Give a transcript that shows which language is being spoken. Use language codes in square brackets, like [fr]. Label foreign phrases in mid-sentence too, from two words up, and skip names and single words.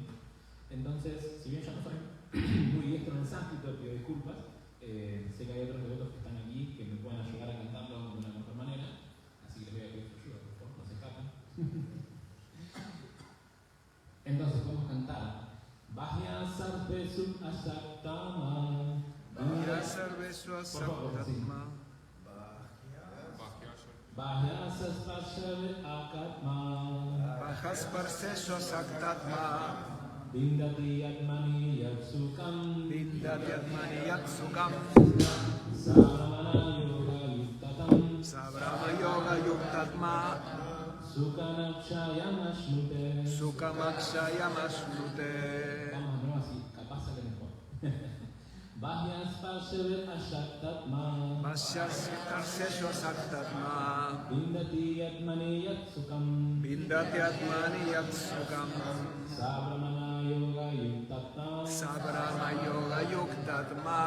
[es] Entonces, si bien yo no soy muy diestro en el sánscrito, pido disculpas, sé que hay otros devotos que están aquí que me pueden ayudar a cantarlo de una mejor manera, así que les voy a pedir su ayuda, por favor, no se escapen. Entonces podemos cantar [sa] बाह्य सर्वेषु असक्तात्मा. बाह्य सर्वेषु असक्तात्मा. बाह्य सर्वेषु असक्तात्मा. बाह्य सर्वेषु असक्तात्मा. विन्दति आत्मनि यत्सुखम्. विन्दति आत्मनि यत्सुखम्. स ब्रह्म योग युक्तात्मा. स ब्रह्म योग युक्तात्मा. सुखमक्षयम् अश्नुते. सुखमक्षयम् अश्नुते. [es] Vamos de nuevo así, capaz sale mejor. [sa] बाह्य सर्वेषु असक्तात्मा. बाह्य सर्वेषु असक्तात्मा. विन्दति आत्मनि यत्सुखम्. विन्दति आत्मनि यत्सुखम्. स ब्रह्म योग युक्तात्मा. स ब्रह्म योग युक्तात्मा.